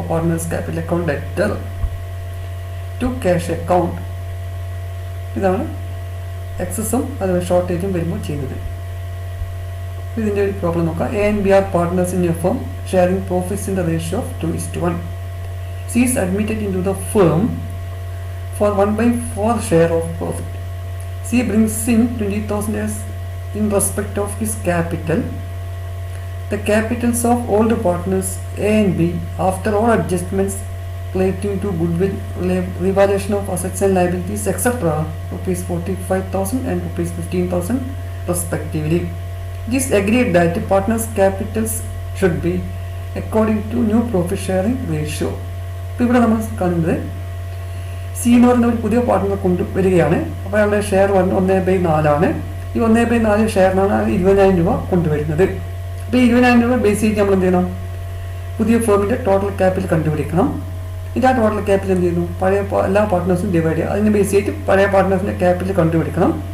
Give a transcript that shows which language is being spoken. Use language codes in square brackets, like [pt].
[en] Partners capital account debtor to cash account. [ml] ഇതാണ് എക്സസും അതുപോലെ ഷോർട്ടേജും വരുമ്പോൾ ചെയ്യുന്നത്. ഇതിൻ്റെ ഒരു പ്രോബ്ലം നോക്കാം. [en] A and B are partners in a firm sharing profits in the ratio of 2:1. C is admitted into the firm for 1/4 share of profit. C brings in 20,000 as in respect of his capital. The capitals of all the partners A and B, after all adjustments relating to goodwill, revaluation of assets and liabilities, etc., rupees 45,000 and rupees 15,000 respectively. It is agreed that the partners' capitals should be according to new profit sharing ratio. [ml] ഇപ്പോൾ ഇവിടെ നമ്മൾ കാണുന്നത് C എന്ന് പറയുന്ന ഒരു പുതിയ partner കൊണ്ടുവരികയാണ്. അപ്പോൾ അയാളുടെ ഷെയർ വന്ന് 1/4 ഈ 1/4 ഷെയറിനാണ് 20,000 രൂപ കൊണ്ടുവരുന്നത്. അപ്പോൾ ഈ 20,000 രൂപ ബേസ് ചെയ്ത് നമ്മൾ എന്ത് ചെയ്യണം? പുതിയ ഫേമിൻ്റെ ടോട്ടൽ ക്യാപിറ്റൽ കണ്ടുപിടിക്കണം. ആ ടോട്ടൽ ക്യാപിറ്റൽ എന്ത് ചെയ്യുന്നു? പഴയ എല്ലാ പാർട്ട്നേഴ്സും ഡിവൈഡ് ചെയ്യുക. അതിന് ബേസ് ചെയ്തിട്ട് പഴയ പാർട്ട്നേഴ്സിൻ്റെ ക്യാപിറ്റൽ കണ്ടുപിടിക്കണം.